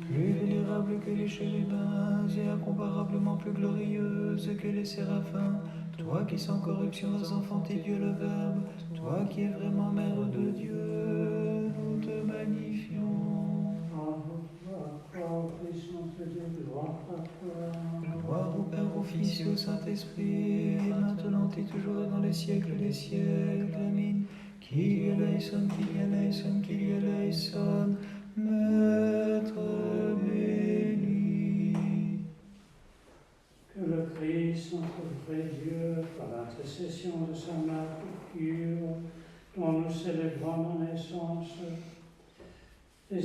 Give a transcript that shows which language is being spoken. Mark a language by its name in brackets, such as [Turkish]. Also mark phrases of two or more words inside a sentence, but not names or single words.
[French] Plus vénérable que les chérubins et incomparablement plus glorieuse que les séraphins, toi qui sans corruption as enfanté Dieu le Verbe, toi qui es vraiment Mère de Dieu, nous te magnifions. Gloire au Père, au Fils et au Saint-Esprit, et maintenant et toujours dans les siècles des siècles. [Greek] Amen. Κύριε ἐλέησον, Κύριε ἐλέησον, Κύριε ἐλέησον, [French] Maître béni. Que le Christ, notre vrai Dieu, par l'intercession de sa Mère pure, dont nous célébrons la naissance, des